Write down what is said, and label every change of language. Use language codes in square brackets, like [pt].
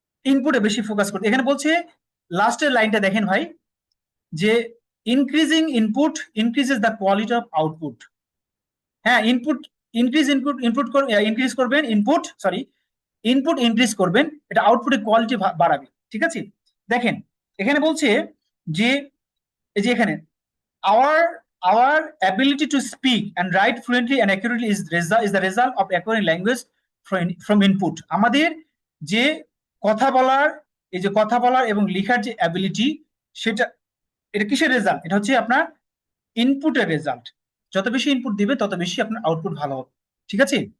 [bn] ইনপুটে বেশি ফোকাস করতে, এখানে বলছে লাস্টের লাইনটা দেখেন ভাই, যে [en] Increasing input increases the quality of output. [bn] হ্যাঁ, ইনক্রিজ করবেন ইনপুট, সরি, ইনপুট ইনক্রিজ করবেন, এটা আউটপুটের কোয়ালিটি বাড়াবে, ঠিক আছে। দেখেন এখানে বলছে যে, এই যে এখানে [en] our our ability to speak and write fluently and accurately is the result of acquiring language from input। [bn] আমাদের যে কথা বলার, এই যে কথা বলার এবং লেখার যে অ্যাবিলিটি, সেটা, এটা কিসের রেজাল্ট? এটা হচ্ছে আপনার ইনপুটের রেজাল্ট। যত বেশি ইনপুট দিবে তত বেশি আপনার আউটপুট ভালো হবে, ঠিক আছে।